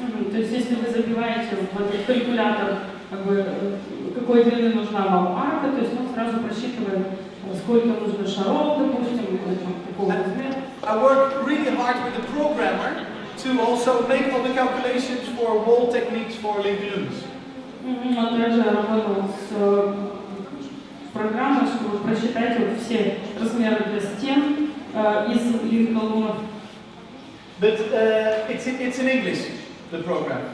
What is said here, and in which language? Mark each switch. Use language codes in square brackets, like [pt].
[ru] То есть, если вы забиваете в этот калькулятор, как бы, какой длины нужна вам арка, то есть он сразу просчитывает, сколько нужно шаров, допустим, какого размера. [en] I worked really hard with the programmer to also make all the calculations for wall techniques for link balloons. [ru] Он также работал с программой, чтобы просчитать вот все размеры для стен из линк-баллонов. [en] But it's in English, the program.